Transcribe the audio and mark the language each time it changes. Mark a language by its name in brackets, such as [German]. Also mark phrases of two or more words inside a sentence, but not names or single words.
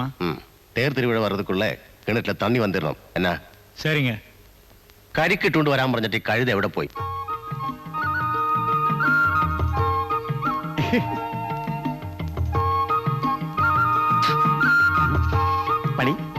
[Tamil] தேர் திருவிழா வர்றதுக்குள்ள கிணற்றுல தண்ணி வந்துடணும். என்ன? சரிங்க. [Malayalam] കരിക്കിട്ടുകൊണ്ട് വരാൻ പറഞ്ഞിട്ട് ഈ കഴുത എവിടെ പോയി? പണി